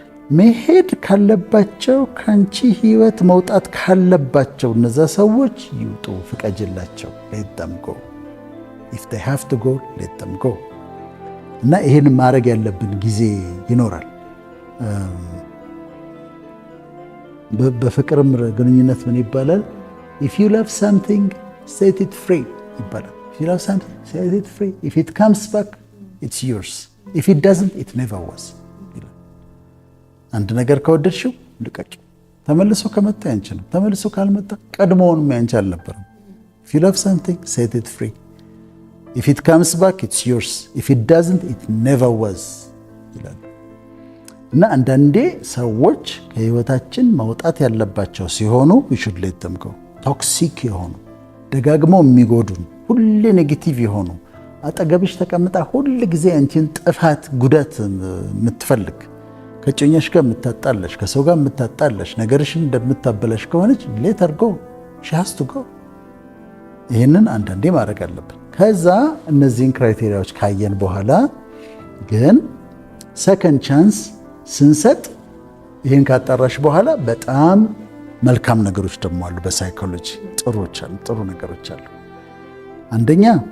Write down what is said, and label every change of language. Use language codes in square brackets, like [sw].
[am] መሄድ ካለባቸው ከአንቺ ህይወት መውጣት ካለባቸው እነዛ ሰዎች ይውጡ፣ ፍቀጅላቸው። [en] let them go if they have to go let them go። [am] እና ይሄን ማድረግ ያለብን ጊዜ ይኖራል። በፍቅርም ግንኙነት ምን ይባላል? [en] if you love something set it free [am] ይባላል። [en] if you love something set it free, if it comes back it's yours, if it doesn't it never was። [am] አንድ ነገር ከወደድሽው ልቀቂ። ተመልሶ ከመጣ ያንቺ ነው፣ ተመልሶ ካልመጣ ቀድሞውንም ያንቺ አልነበረም። [en] if you love something set it free, if it comes back it's yours, if it doesn't it never was [am] ይላል። እና አንዳንዴ ሰዎች ከህይወታችን መውጣት ያለባቸው ሲሆኑ [en] we should let them go። [am] ቶክሲክ የሆኑ ደጋግመው የሚጎዱን ሁሌ ኔጌቲቭ የሆኑ አጠገብሽ ተቀምጣ ሁል ጊዜ አንቺን ጥፋት ጉዳት የምትፈልግ ከጮኛሽ ጋር የምታጣለሽ ከሰው ጋር የምታጣለሽ ነገርሽን እንደምታበላሽ ከሆነች [en] let her go, she has to go። [am] ይህንን አንዳንዴ ማድረግ አለብን። ከዛ እነዚህን ክራይቴሪያዎች ካየን በኋላ ግን ሰከንድ ቻንስ ስንሰጥ ይህን ካጣራሽ በኋላ በጣም መልካም ነገሮች ደግሞ አሉ። በሳይኮሎጂ ጥሩ ነገሮች አሉ። አንደኛ